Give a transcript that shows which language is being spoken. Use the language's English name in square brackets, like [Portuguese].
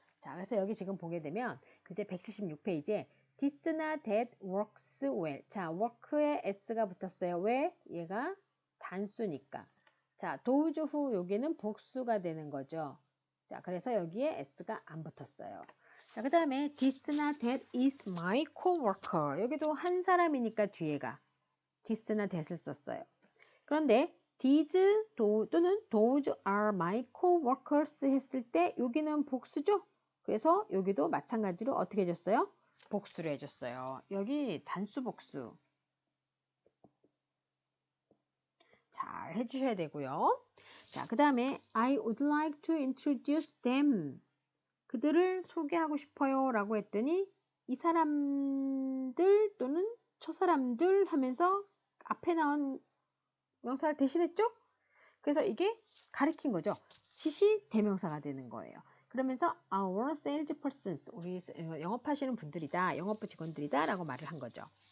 [Korean] 자, 그래서 여기 지금 보게 되면 교재 176페이지에 this나 [English] that works well. [Korean] 자, work에 s가 붙었어요. 왜? 얘가 단수니까. 자, [English] those who [Korean] 여기는 복수가 되는 거죠. 자, 그래서 여기에 s가 안 붙었어요. 자, 그 다음에 this나 [English] that is my coworker. [Korean] 여기도 한 사람이니까 뒤에가 this나 that을 썼어요. 그런데 these 또는 [English] those are my coworkers [Korean] 했을 때 여기는 복수죠. 그래서 여기도 마찬가지로 어떻게 해줬어요? 복수를 해줬어요. 여기 단수 복수 잘 해주셔야 되고요. [English] 자, 그 다음에 I would like to introduce them. [Korean] 그들을 소개하고 싶어요 라고 했더니 이 사람들 또는 저 사람들 하면서 앞에 나온 명사를 대신했죠? 그래서 이게 가리킨 거죠. 지시 대명사가 되는 거예요. 그러면서 [English] our salespersons, [Korean] 우리 영업하시는 분들이다, 영업부 직원들이다 라고 말을 한 거죠.